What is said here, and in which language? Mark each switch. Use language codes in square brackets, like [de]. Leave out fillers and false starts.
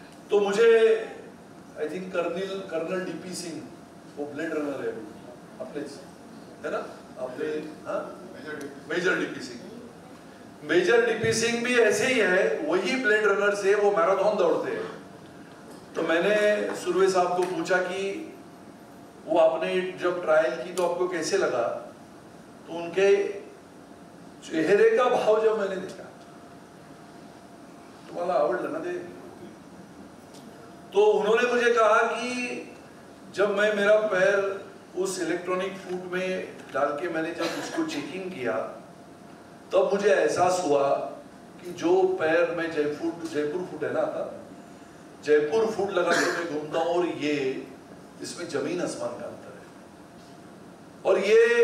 [hi] तो मुझे I think colonel DP Singh, वो ब्लेड रनर है अपने, है ना अपने, हाँ major DP Singh, major DP Singh भी ऐसे ही है, वही ब्लेड रनर से वो मैराथन दौड़ते हैं। तो मैंने सुरवे साहब को पूछा कि वो आपने जब ट्रायल की तो आपको कैसे लगा? तो उनके चेहरे का भाव जब मैंने देखा, [mr] तुम्हाला आवडलं ना ते? [hi] तो उन्होंने मुझे कहा कि जब मैं मेरा पैर उस इलेक्ट्रॉनिक फूड में डाल के मैंने जब उसको चेकिंग किया तब मुझे एहसास हुआ कि जो पैर में जयपुर फूड है ना आता, जयपुर फूड लगा के मैं घूमता हूँ और ये इसमें जमीन आसमान का अंतर है। और ये